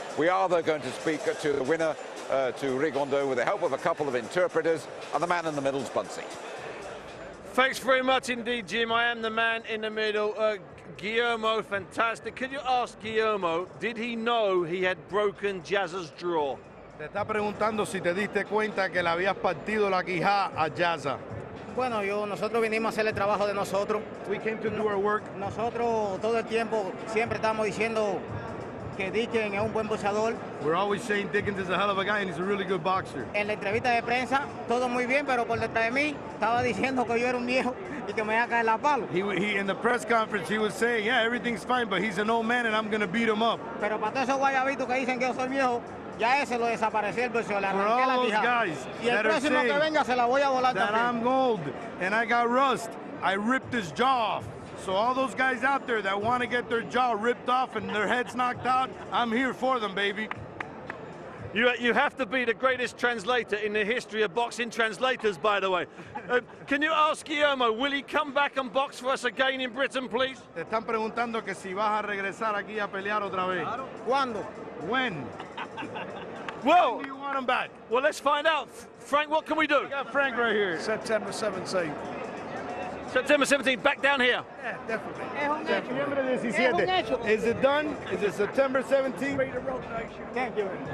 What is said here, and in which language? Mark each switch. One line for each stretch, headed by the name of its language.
English: We are, though, going to speak to the winner, to Rigondeaux, with the help of a couple of interpreters, and the man in the middle's Bunsey. Thanks very much indeed, Jim. I am the man in the middle. Guillermo, fantastic. Could you ask Guillermo, did he know he had broken Jazza's jaw?
Spanish: Te está preguntando si te diste cuenta que le habías partido la quijada a Jazza. Bueno, nosotros vinimos a hacer el trabajo de nosotros.
English: We came to do our work.
Spanish: Nosotros todo el tiempo siempre estamos diciendo que Dickens es un buen boxeador.
English: We're always saying Dickens is a hell of a guy and he's a really good boxer.
Spanish: En la entrevista de prensa, todo muy bien, pero por detrás de mí estaba diciendo que yo era un viejo y que me iba a caer la palo.
English: He in the press conference, he was saying, yeah, everything's fine, but he's an old man and I'm going to beat him up.
Spanish: Pero para todos esos guayabitos que dicen que yo soy viejo, ya ese lo desapareció el bolsillo, le arranqué la quijada. Y el próximo que venga se la voy a volar
English: that
Spanish: también.
English: I'm old and I got rust, I ripped his jaw off. So all those guys out there that want to get their jaw ripped off and their heads knocked out, I'm here for them, baby. You have to be the greatest translator in the history of boxing translators, by the way. Can you ask Guillermo, will he come back and box for us again in Britain, please?
Spanish: Te están preguntando que si vas a regresar aquí a pelear otra vez. ¿Cuándo?
English: When? Well, When do you want him back? well, let's find out. Frank, what can we do? I got Frank right here. September 17th. September 17th, back down here. Yeah, definitely.
Spanish: Es un hecho. Septiembre Es un 17. hecho.
English: Is it done? Is it September 17th? Thank you.